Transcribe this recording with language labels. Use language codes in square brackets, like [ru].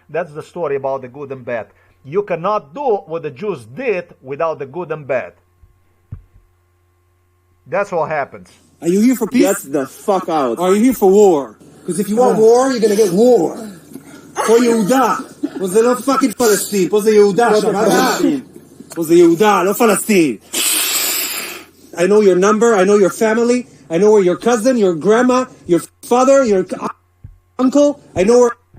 [en] That's the story about the good and bad. You cannot do what the Jews did without the good and bad. That's what happens. Are you here for peace? Get the fuck out. Or are you here for war? Because if you want war, you're going to get war. For Yehuda. [he] פה זה לא פאקינג פלסטין, פה זה יהודה, שמעת? פה זה יהודה, לא פלסטין. [en] I know your number, I know your family, I know where your cousin, your grandma, your father, your uncle, I know where...